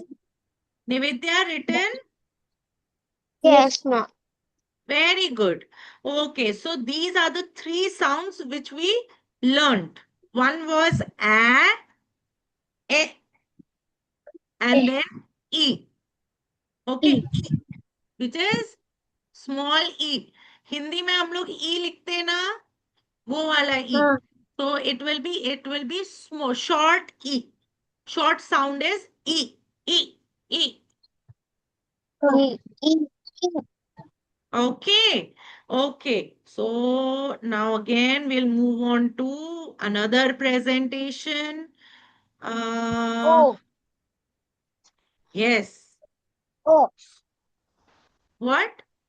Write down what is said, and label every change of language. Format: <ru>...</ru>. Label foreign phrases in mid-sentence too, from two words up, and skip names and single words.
<en>Nivedya written? Yes, ma'am. Very good. Okay. So these are the three sounds which we learned. One was a, and then E. Okay. E, which is small E</en> <hi>हिंदी में हम लोग ई लिखते हैं ना वो वाला ई हाँ.</hi> <en>तो it will be small short E short sound is E E E E. E. E. okay okay so now again we'll move on to another presentation O. yes O. what</en>